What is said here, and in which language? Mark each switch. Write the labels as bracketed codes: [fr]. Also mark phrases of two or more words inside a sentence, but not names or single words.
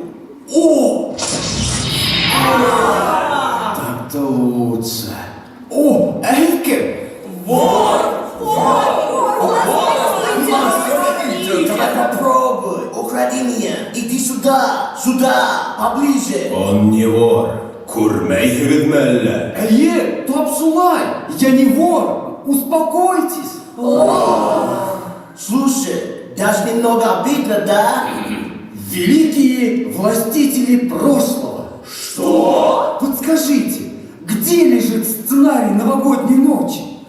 [ru] О! Так-то лучше. О, Эльке! Попробуй, укради меня. Иди сюда, поближе. Он не вор. [ba] Күрмәйһегеҙ әллә? Эйе, Тапсулай! [ru] Я не вор! Успокойтесь! Слушай, Даже немного обидно, да? Великие властители прошлого. Что? Подскажите, где лежит сценарий новогодней ночи?